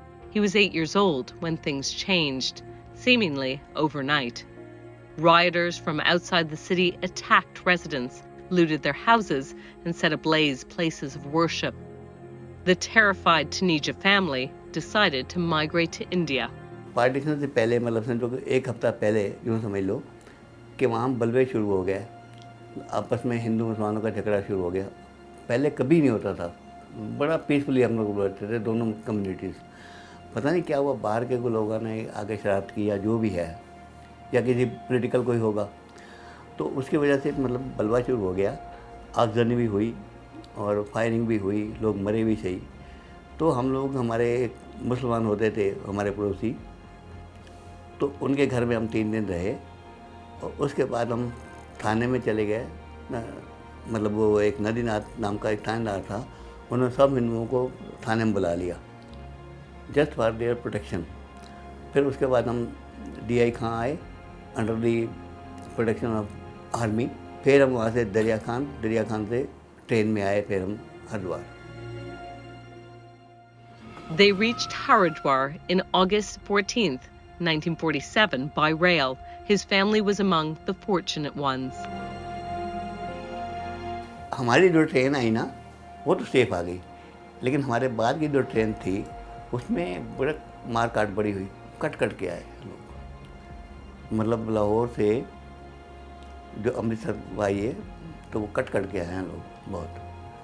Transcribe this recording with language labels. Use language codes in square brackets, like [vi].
[en] He was 8 years old when things changed, seemingly overnight. Rioters from outside the city attacked residents, looted their houses, and set ablaze places of worship. The terrified Taneja family decided to migrate to India. [hi] Partition से पहले मतलब समझो कि 1 हफ्ता पहले यूँ समझ लो कि वहाँ बलवे शुरू हो गया, आपस में हिंदू मुसलमानों का झगड़ा शुरू हो गया। पहले कभी नहीं होता था, बड़ा पीसफुली हम लोग रहते थे दोनों कम्युनिटीज़। पता नहीं क्या हुआ, बाहर के कोई लोगों ने आगे शरारत की या जो भी है, या किसी पॉलिटिकल कोई होगा, तो उसकी वजह से मतलब बलवा शुरू हो गया। आगजनी भी हुई और फायरिंग भी हुई, लोग मरे भी सही। तो हम लोग, हमारे एक मुसलमान होते थे हमारे पड़ोसी, तो उनके घर में हम 3 दिन रहे और उसके बाद हम थाने में चले गए। मतलब वो एक नदीनाथ नाम का एक थानेदार था, उन्होंने सब हिंदुओं को थाने में बुला लिया [en] Just for their protection. [hi] फिर उसके बाद हम DI खां आए [en] Under the protection of army. [hi] फिर हम वहाँ से दरिया खान से ट्रेन में आए, फिर हम Haridwar. [en] They reached Haridwar in August 14th, 1947 by rail. His family was among the fortunate ones. [hi] हमारी जो ट्रेन आई ना वो तो सेफ आ गई, लेकिन हमारे बाद की जो ट्रेन थी उसमें बड़ा मार काट बड़ी हुई, कट के आए लोग। मतलब लाहौर से जो अमृतसर आई है तो वो कट के आए हैं लोग बहुत।